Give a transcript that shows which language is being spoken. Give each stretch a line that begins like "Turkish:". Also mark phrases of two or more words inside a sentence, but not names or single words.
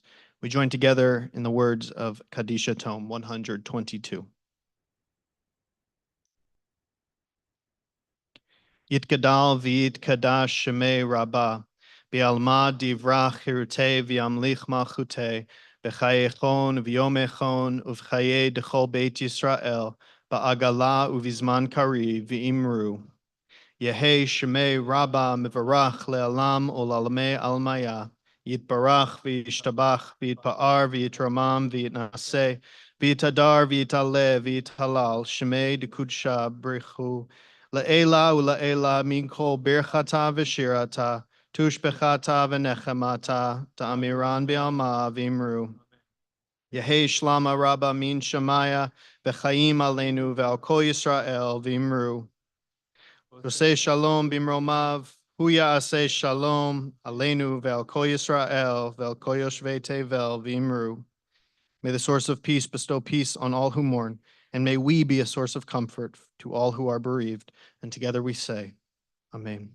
English: We join together in the words of Kadisha Tome 122.
Aramaic: יתגדל ויתקדש שמיה רבא, בעלמא די ברא כרעותיה וימליך מלכותיה, בחייכון וביומיכון ובחיי דכל בית ישראל, בעגלא ובזמן קריב ואמרו. יהא שמיה רבא מברך לעלם ולעלמי עלמיא, יתברך וישתבח ויתפאר ויתרומם ויתנשא, ויתהדר ויתעלה ויתהלל, שמיה דקודשא בריך הוא, לעלא ולעלא מן כל ברכתא ושירתא, תשבחתא ונחמתא, דאמירן בעלמא ואמרו. יהא שלמא רבא מן שמיא וחיים עלינו ועל כל ישראל ואמרו.
Hebrew: עושה שלום במרומיו הוא יעשה שלום עלינו ועל כל ישראל ועל כל יושבי תבל ואמרו.
English: May the source of peace bestow peace on all who mourn, and may we be a source of comfort to all who are bereaved. And together we say, Amen.